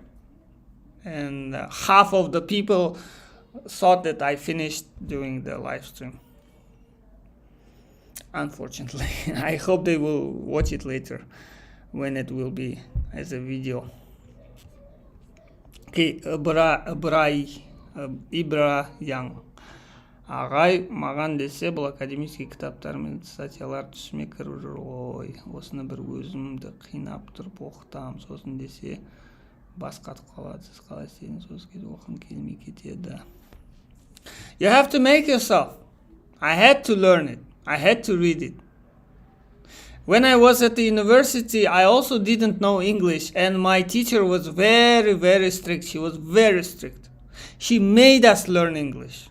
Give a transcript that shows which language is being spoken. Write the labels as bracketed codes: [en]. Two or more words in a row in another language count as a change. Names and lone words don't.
[en] And half of the people thought that I finished doing the live stream. Unfortunately, I hope they will watch it later when it will be as a video. Okay, Ибра Young. [kk] Ағай, маған десе, бұл академический кітаптар мен статьялар түсіме кіріп жүр ғой. Осыны бір өзімді қинап тұрып оқытам. Сосын десе, бас қатып қалады. Сіз қалай істедіңіз, осы кезде оқығым келмей кетеді. [en] You have to make yourself. I had to learn it. I had to read it. When I was at the university, I also didn't know English, and my teacher was very, very strict. She was very strict. She made us learn English.